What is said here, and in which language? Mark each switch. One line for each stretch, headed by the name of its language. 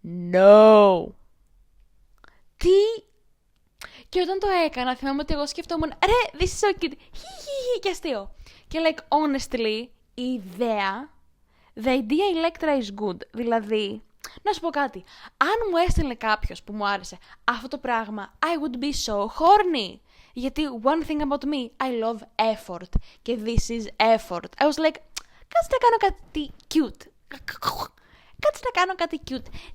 Greek: No. Τι? Και όταν το έκανα, θυμάμαι ότι εγώ σκεφτόμουν, ρε,
English: this is so cute.
Greek: Και αστείο.
English: Και like, honestly,
Greek: η ιδέα,
English: the idea Electra is good. Δηλαδή,
Greek: Να σου πω κάτι. Αν μου έστειλε κάποιος που μου άρεσε αυτό το πράγμα,
English: I would be so horny. Γιατί one thing about me, I love effort. Και this is effort. I was like,
Greek: κάτσε να κάνω κάτι cute. Κάτσε να κάνω κάτι cute.